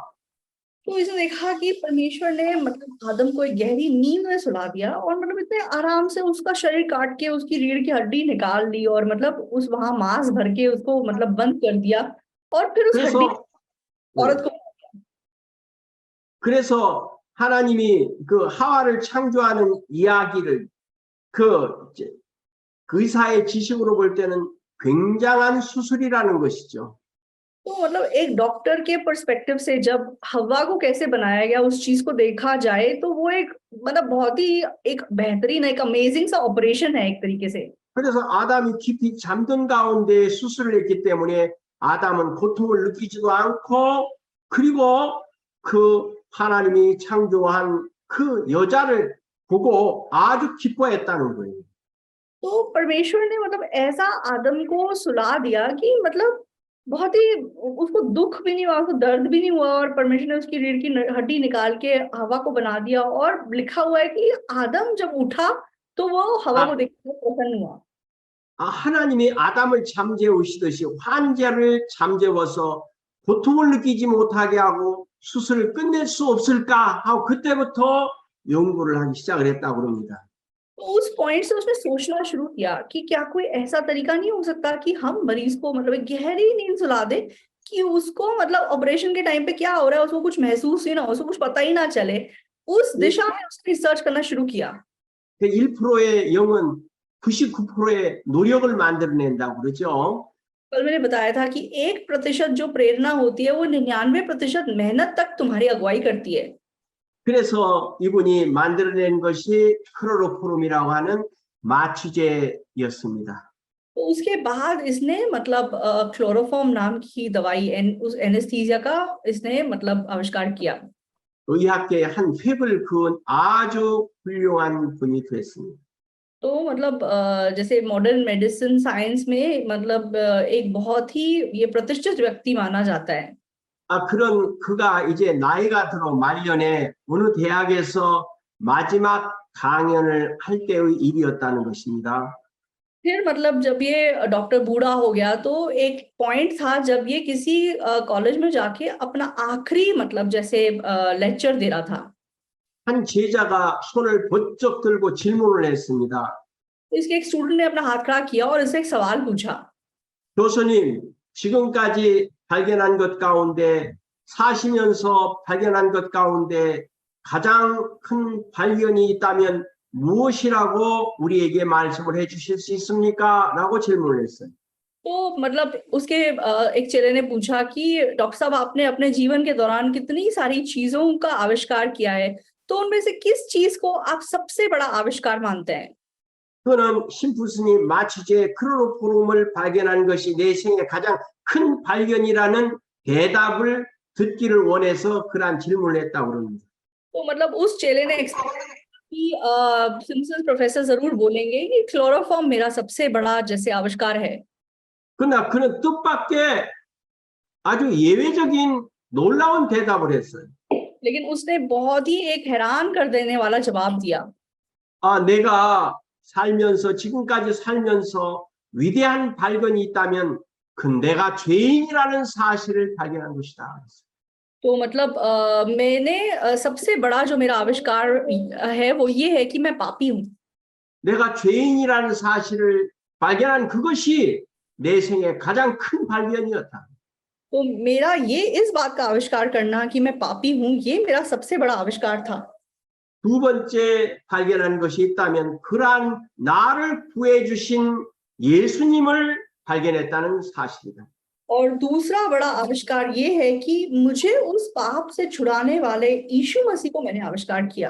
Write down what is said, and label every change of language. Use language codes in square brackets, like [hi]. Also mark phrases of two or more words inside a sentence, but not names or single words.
[hi] तो इसने देखा कि परमेश्वर ने मतलब आदम को एक गहरी नींद में सुला दिया, और मतलब इतने आराम से उसका शरीर काट के उसकी रीढ़ की हड्डी निकाल ली, और मतलब उस वहां मांस भर के उसको मतलब बंद कर दिया, और फिर उस हड्डी [ko] 그래서 [hi] औरत को। [ko] 그래서 하나님이 그 하와를 창조하는 이야기를 그 의사의 지식으로 볼 때는 굉장한 수술이라는 것이죠. [hi] तो मतलब एक डॉक्टर के पर्सपेक्टिव से जब हवा को कैसे बनाया गया उस चीज को देखा जाए, तो वो एक मतलब बहुत ही एक बेहतरीन, एक अमेजिंग सा ऑपरेशन है एक तरीके से। [ko] 그래서 아담이 깊이 잠든 가운데 수술을 했기 때문에 아담은 고통을 느끼지도 않고 그리고 그 하나님이 창조한 그 여자를 보고 아주 기뻐했다는 거예요. [hi] तो परमेश्वर ने मतलब ऐसा आदम को सुला दिया कि मतलब बहुत ही उसको दुख भी नहीं हुआ, उसको दर्द भी नहीं हुआ, और परमेश्वर ने उसकी रीढ़ की हड्डी निकाल के हवा को बना दिया, और लिखा हुआ है कि आदम जब उठा तो वो हवा को 아, देख के प्रसन्न हुआ। [ko] 하나님이 아담을 잠재우시듯이 환자를 잠재워서 고통을 느끼지 못하게 하고 수술을 끝낼 수 없을까 하고 그때부터 연구를 하기 시작을 했다고 그럽니다. [hi] तो उस पॉइंट से उसने सोचना शुरू किया कि क्या कोई ऐसा तरीका नहीं हो सकता कि हम मरीज को मतलब एक गहरी नींद सुला दे, कि उसको मतलब ऑपरेशन के टाइम पे क्या हो रहा है उसको कुछ महसूस ही ना हो, उसको कुछ पता ही ना चले। उस दिशा में उसने रिसर्च करना शुरू किया। [ko] 1%의 영은 99%의 노력을 만들어낸다고 그러죠. [hi] कल मैंने बताया था कि 1% जो प्रेरणा होती है वो 99% मेहनत तक तुम्हारी अगुवाई करती है। [ko] 그래서 이분이 만들어낸 것이 클로로포름이라고 하는 마취제였습니다. [hi] तो उसके बाद इसने मतलब क्लोरोफॉर्म नाम की दवाई उस एनेस्थीसिया का इसने मतलब आविष्कार किया। [ko] 의학계의 한 획을 그은 아주 훌륭한 분이 됐습니다. [hi] तो मतलब जैसे [en] modern medicine science [hi] में मतलब एक बहुत ही ये प्रतिष्ठित व्यक्ति माना जाता है। [ko] 그런 그가 이제 나이가 들어 말년에 어느 대학에서 마지막 강연을 할 때의 일이었다는 것입니다. [hi] फिर मतलब जब ये डॉक्टर बूढ़ा हो गया, तो एक पॉइंट था जब ये किसी कॉलेज में जाके अपना आखिरी मतलब जैसे लेक्चर दे रहा था। [ko] 한 제자가 손을 번쩍 들고 질문을 했습니다. [hi] तो इसके एक स्टूडेंट ने अपना हाथ खड़ा किया और इससे एक सवाल पूछा। [ko] 교수님, 지금까지 발견한 것 가운데 사시면서 발견한 것 가운데 가장 큰 발견이 있다면 무엇이라고 우리에게 말씀을 해 주실 수 있습니까? 라고 질문을 했어요. [hi] तो मतलब उसके एक चेले ने पूछा कि डॉक्टर साहब, आपने अपने जीवन के दौरान कितनी सारी चीजों का आविष्कार किया है, तो उनमें से किस चीज को आप सबसे बड़ा आविष्कार मानते हैं? [ko] 그는 심플스니 마치 제 클로로폼을 발견한 것이 내 생의 가장 큰 발견이라는 대답을 듣기를 원해서 그러한 질문을 했다고 그럽니다. [hi] तो मतलब उस चेले ने कि सिम्पसन प्रोफेसर जरूर बोलेंगे कि क्लोरोफॉर्म मेरा सबसे बड़ा जैसे आविष्कार है। [ko] 그러나 그는 뜻밖의 아주 예외적인 놀라운 대답을 했어요. [hi] लेकिन उसने बहुत ही एक हैरान कर देने वाला जवाब दिया। [ko] 내가 살면서 지금까지 살면서 위대한 발견이 있다면 그 내가 죄인이라는 사실을 발견한 것이다. [hi] तो मतलब मैंने सबसे बड़ा जो मेरा आविष्कार है वो ये है कि मैं पापी हूँ। [ko] 내가 죄인이라는 사실을 발견한 그것이 내 생의 가장 큰 발견이었다. [hi] तो मेरा ये इस बात का आविष्कार करना कि मैं पापी हूँ, ये मेरा सबसे बड़ा आविष्कार था। [ko] 두 번째 발견한 것이 있다면 그러한 나를 구해 주신 예수님을 발견했다는 사실이다. [hi] और दूसरा बड़ा आविष्कार ये है कि मुझे उस पाप से छुड़ाने वाले यीशु मसीह को मैंने आविष्कार किया।